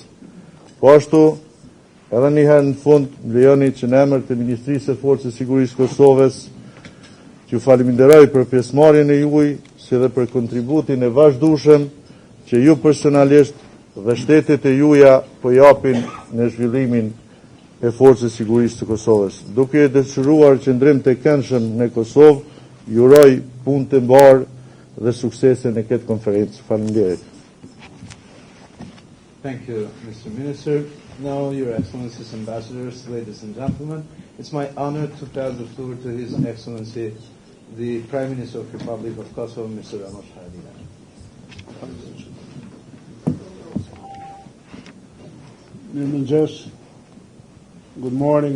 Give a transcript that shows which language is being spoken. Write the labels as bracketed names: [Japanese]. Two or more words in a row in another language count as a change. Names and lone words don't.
[Albanian] Po ashtu, edhe një herë në fund, më lejoni që në emër të Ministrisë së Forcës së Sigurisë Kosovës që falenderoj për pjesëmarrjen e juaj, si dhe për kontributin e vazhdueshëm që ju personalisht dhe shtetet e juaja po japin në zhvillimin e Forcës së Sigurisë të Kosovës. Duke e dëshiruar qëndrim të këndshëm në Kosovë, ju uroj punë të mbarë dhe suksese në këtë konferencë. Faleminderit. [English] Thank you, Mr. Minister. Now, Your Excellencies, Ambassadors, ladies and gentlemen, it's my honor to pass the floor to His Excellency, the Prime Minister of the Republic of Kosovo, Mr. Ramos Haradinaj. Good morning.